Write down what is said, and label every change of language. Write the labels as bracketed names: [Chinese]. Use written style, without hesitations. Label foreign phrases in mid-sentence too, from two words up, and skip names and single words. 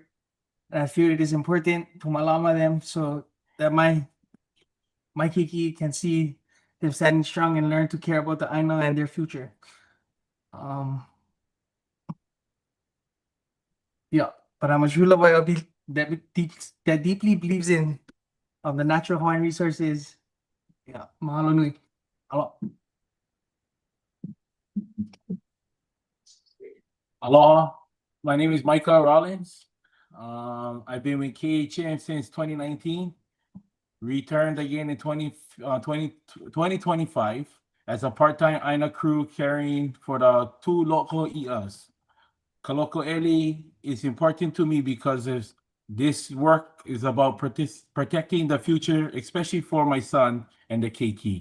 [English] And I feel it is important to malama them so that my kiki can see them standing strong and learn to care about the Aina and their future. Yeah, but I'm a Shula boy that deeply believes in the natural Hawaiian resources. Yeah, [Hawaiian] mahalo nui. Aloha. [English] Aloha, my name is Micah Rollins. I've been with KHM since 2019. Returned again in 2025 as a part-time Aina crew caring for the 2 local ias. Kaloko'eli is important to me because this work is about protecting the future, especially for my son and the KT.